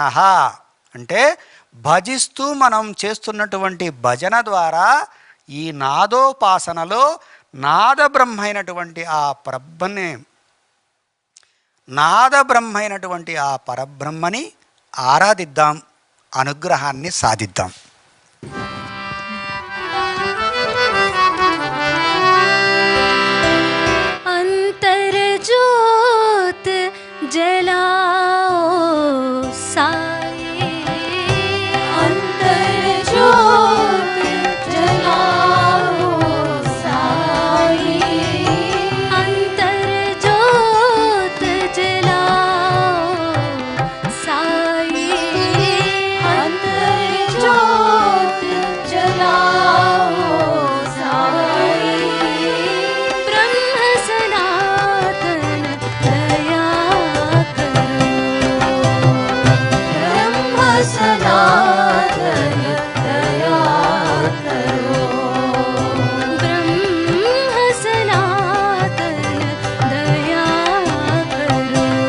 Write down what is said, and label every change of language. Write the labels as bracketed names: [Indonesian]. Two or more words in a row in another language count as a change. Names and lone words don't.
[Telugu] అంటే భజిస్తూ మనం చేస్తున్నటువంటి భజన ద్వారా ఈ నాదోపాసనలో నాదబ్రహ్మైనటువంటి ఆ పరబ్రహ్మని ఆరాధిద్దాం, అనుగ్రహాన్ని సాధిద్దాం. [Hindi] अंतरज्योत जलाओ साई अंतरज्योत जलाओ साई अंतरज्योत जलाओ साई अंतरज्योत जलाओ साई ब्रह्म सनातन दया करो ब्रह्म सनातन दया करो ब्रह्म सनातन दया करो